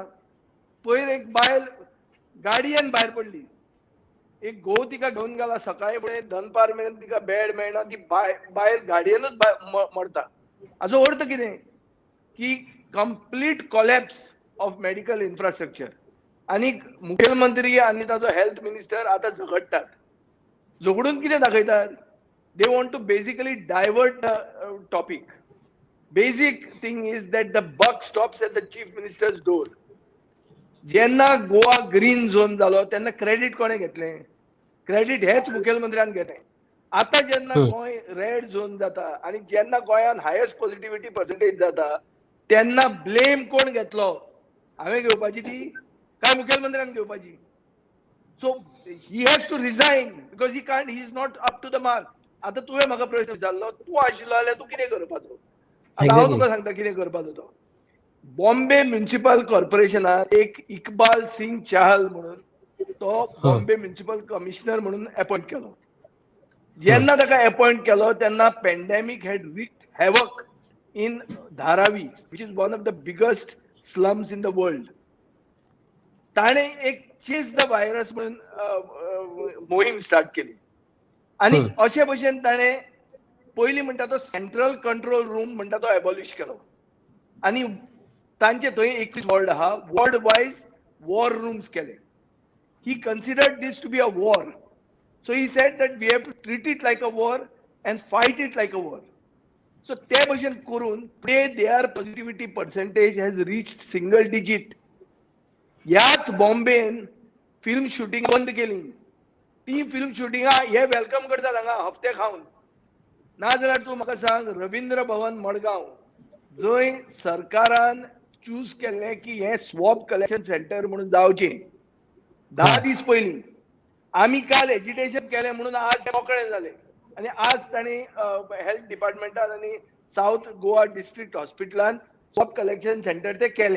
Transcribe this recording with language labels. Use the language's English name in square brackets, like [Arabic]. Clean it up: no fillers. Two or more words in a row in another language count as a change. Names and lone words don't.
[Konkani] पयर एक बायल गाडयेन भायर पडली, एक घोव तिका घेवन गेला, सकाळी फुडें दनपार मेरेन तिका बेड मेळना, ती बायल गाडयेनूच मरता. हाजो अर्थ कितें की [English] complete collapse of medical infrastructure. [Konkani] आणि मुखेलमंत्री आणि ताजो [English] health minister [Konkani] आता झगडटात. झगडून कितें दाखयतात? [English] they want to basically divert the topic. basic thing is that the buck stops at the chief minister's door. [Konkani] जेन्ना गोवा [English] green zone [Konkani] जालो तेन्ना क्रेडीट कोणें घेतलें? क्रेडीट हेच मुखेलमंत्र्यान घेतलें. आता जेन्ना गोंय [English] red zone [Konkani] जाता आणि जेन्ना गोंयान [English] highest positivity percentage [Konkani] जाता तेन्ना ब्लेम कोण घेतलो? हांवें घेवपाची ती काय मुखेलमंत्र्यान घेवपाची? [English] so he has to resign because he is not up to the mark. [Konkani] आता तुवें म्हाका प्रश्न विचारलो, तूं आशिल्लो जाल्यार तूं कितें करपाचो? आता हांव तुका सांगता कितें करपाचो तो. बॉम्बे म्युनिसिपल कॉर्पोरेशनात एक इकबाल सिंग चाहल म्हणून तो [English] Bombay municipal commissioner [Konkani] म्हणून अपॉइंट केलो. जेन्ना ताका अपॉइंट केलो तेन्ना [English] pandemic had wreaked havoc in Dharavi which is one of the biggest slums in the world. [Konkani] ताणे एक [English] chase the virus [Konkani] म्हणून मोहीम स्टार्ट केली आणि अशे भशेन ताणे पयलीं म्हणटा तो [English] central control room [Konkani] म्हणटा तो एबॉलिश केलो आणि तांचे थंय 21 वॉर्ड आहा, [English] ward wise war rooms [Konkani] केले. [English] he considered this to be a war. So he said that we have to treat it like a war and fight it like a war. So [Konkani] ते भशेन करून [English] today their positivity percentage has reached single digit. [Konkani] ह्याच बॉम्बेन [English] film shooting [Konkani] बंद केली. ती फिल्म शूटिंगा हे वेलकम करतात हांगा हप्ते खावन. नाजाल्यार तूं म्हाका सांग, रवींद्र भवन मडगांव जंय सरकारान चूज केल्लें की हे [English] swab collection centre [Konkani] म्हणून जावचें 10 दीस पयलीं, आमी काल एजिटेशन केलें म्हणून आज ते मोकळे जाले आणि आज तांणी हेल्थ डिपार्टमेंटान आणि साऊथ गोवा डिस्ट्रिक्ट हॉस्पिटलान [English] swab collection centre [Konkani] ते केलें.